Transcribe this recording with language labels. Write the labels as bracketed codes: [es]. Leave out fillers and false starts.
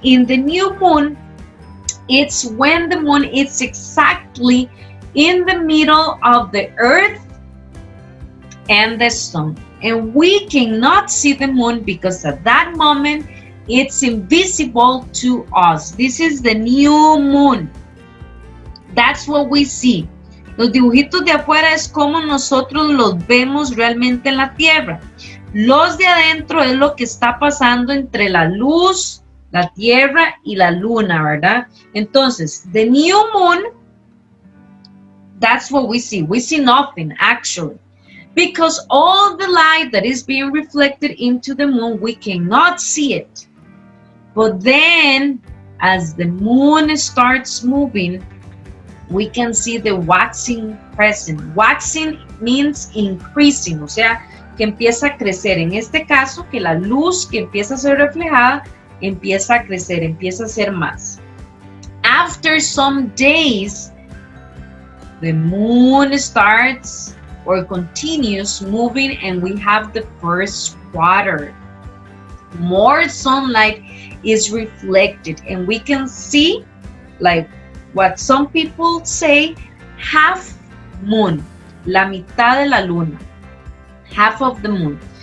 [en] In the new moon, it's when the moon is exactly in the middle of the Earth and the sun. And we cannot see the moon because at that moment, it's invisible to us. This is the new moon. That's what we see. [es] Los dibujitos de afuera es como nosotros los vemos realmente en la Tierra. Los de adentro es lo que está pasando entre la luz, la Tierra y la Luna, ¿verdad? [en] Entonces, the new moon, that's what we see. We see nothing, actually. Because all the light that is being reflected into the moon, we cannot see it. But then, as the moon starts moving, we can see the waxing present. Waxing means increasing, [es] o sea, que empieza a crecer. En este caso, que la luz que empieza a ser reflejada empieza a crecer, empieza a ser más. [en] After some days, the moon starts or continues moving, and we have the first quarter. More sunlight is reflected, and we can see, like what some people say, half moon, [es] la mitad de la luna, [en] half of the moon.